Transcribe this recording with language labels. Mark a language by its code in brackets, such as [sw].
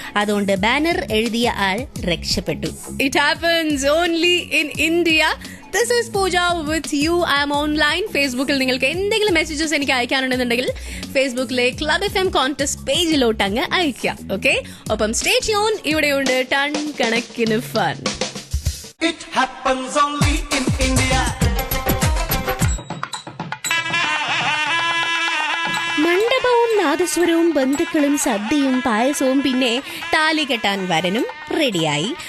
[ml] അതുകൊണ്ട് ബാനർ എഴുതിയ ആൾ രക്ഷപ്പെട്ടു. [en] It happens only in India. This is Pooja with you. I am online. [ml] ഫേസ്ബുക്കിൽ നിങ്ങൾക്ക് എന്തെങ്കിലും മെസ്സേജസ് എനിക്ക് അയക്കാനുണ്ടെന്നുണ്ടെങ്കിൽ ഫേസ്ബുക്കിലെ ക്ലബ് FM കോൺടെസ്റ്റ് പേജിലോട്ട് അങ്ങ് അയക്കാം. ഓക്കെ, ഒപ്പം [en] Stay tune. [ml] ഇവിടെയുണ്ട് ടൺ കണക്കിന് fun. [en] It happens only in India. [ml] മണ്ഡപവും നാദസ്വരവും ബന്ധുക്കളും സദ്യയും പായസവും പിന്നെ താലി കെട്ടാൻ വരനും റെഡിയായി.